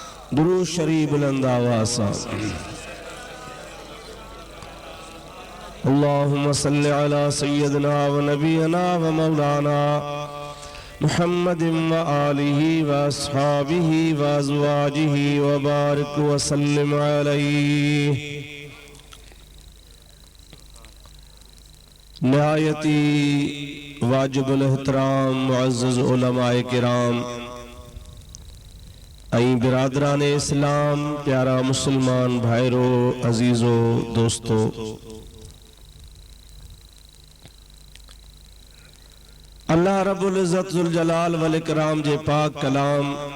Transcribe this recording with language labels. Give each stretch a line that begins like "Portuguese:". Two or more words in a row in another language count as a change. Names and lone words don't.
Sindhi: दुरूद शरीफ बुलंद आवाज़ सां।
Arabic: اللهم صل على سيدنا ونبينا ومولانا محمد وآله وأصحابه وأزواجه وبارك وسلم عليه.
Sindhi: निहायती वाजिबुल एहतराम मुअज़्ज़ज़ उलमाए किराम ऐं बिरादरान इस्लाम, प्यारा मुसलमान भाईरो, अजीजो, दोस्तो, अल्लाह
Arabic: رب العزة ذو الجلال والإكرام
Sindhi: जे पाक कलाम